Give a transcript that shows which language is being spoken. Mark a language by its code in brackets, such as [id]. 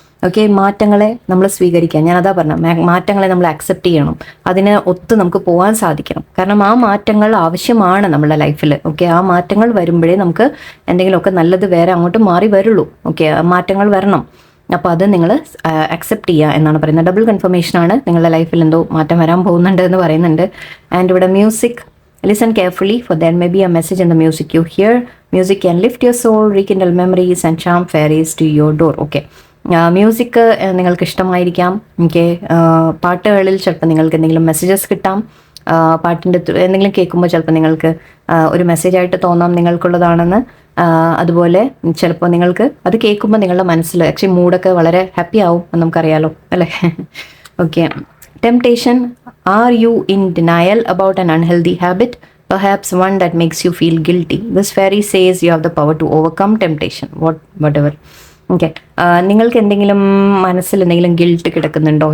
[ml] Okay, മാറ്റങ്ങളെ നമ്മൾ സ്വീകരിക്കുക. ഞാനതാ പറഞ്ഞ മാറ്റങ്ങളെ നമ്മൾ അക്സെപ്റ്റ് ചെയ്യണം, അതിനെ ഒത്ത് നമുക്ക് പോകാൻ സാധിക്കണം. കാരണം ആ മാറ്റങ്ങൾ ആവശ്യമാണ് നമ്മുടെ ലൈഫിൽ. ഓക്കെ, ആ മാറ്റങ്ങൾ വരുമ്പോഴേ നമുക്ക് എന്തെങ്കിലുമൊക്കെ നല്ലത് വേറെ അങ്ങോട്ട് മാറി വരുള്ളൂ. ഓക്കെ, മാറ്റങ്ങൾ വരണം. അപ്പോൾ അത് നിങ്ങൾ അക്സെപ്റ്റ് ചെയ്യുക എന്നാണ് പറയുന്നത്. ഡബിൾ കൺഫർമേഷനാണ്, നിങ്ങളുടെ ലൈഫിൽ എന്തോ മാറ്റം വരാൻ പോകുന്നുണ്ട് എന്ന് പറയുന്നുണ്ട്. [en] and [ml] ഇവിടെ [en] Music, listen carefully for there may be a message in the music you hear. Music can lift your soul, rekindle memories and charm fairies to your door. [ml] Okay, music നിങ്ങൾക്ക് ഇഷ്ടമായിരിക്കാം. ഓക്കെ, പാട്ടുകളിൽ ചിലപ്പോൾ നിങ്ങൾക്ക് എന്തെങ്കിലും messages കിട്ടാം. പാട്ടിൻ്റെ എന്തെങ്കിലും കേൾക്കുമ്പോൾ ചിലപ്പോൾ നിങ്ങൾക്ക് ഒരു മെസ്സേജായിട്ട് തോന്നാം നിങ്ങൾക്കുള്ളതാണെന്ന്. അതുപോലെ ചിലപ്പോൾ നിങ്ങൾക്ക് അത് കേൾക്കുമ്പോൾ നിങ്ങളുടെ മനസ്സിൽ ആക്ച്വലി മൂഡൊക്കെ വളരെ ഹാപ്പി ആവും എന്ന് നമുക്കറിയാലോ അല്ലേ. [en] Okay, temptation, are you in denial about an unhealthy habit, perhaps one that makes you feel guilty? This fairy says you have the power to overcome temptation, whatever. [ml] Okay, നിങ്ങൾക്ക് എന്തെങ്കിലും മനസ്സിൽ എന്തെങ്കിലും guilt കിടക്കുന്നുണ്ടോ?